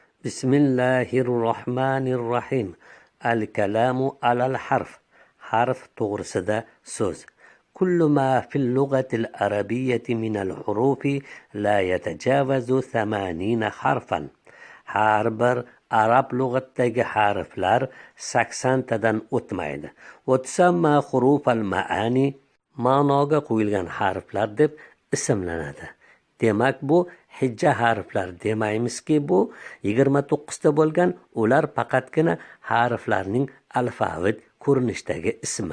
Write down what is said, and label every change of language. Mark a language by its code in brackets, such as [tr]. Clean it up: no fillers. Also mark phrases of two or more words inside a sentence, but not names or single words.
[ar] بسم الله الرحمن الرحيم. الكلام على الحرف. [uz] Harf to'g'risida so'z. [ar] كل ما في اللغة العربية من الحروف لا يتجاوز 80 حرفا. [uz] Har bir arab lug'atidagi harflar 80 tadan o'tmaydi. [ar] وتسمى حروف المعاني, [uz] ma'noga qo'yilgan harflar deb ismlanadi. Demak bu hijja harflar demaymizki, bu 29 ta bo'lgan, ular faqatgina harflarning alfavit ko'rinishdagi ismi.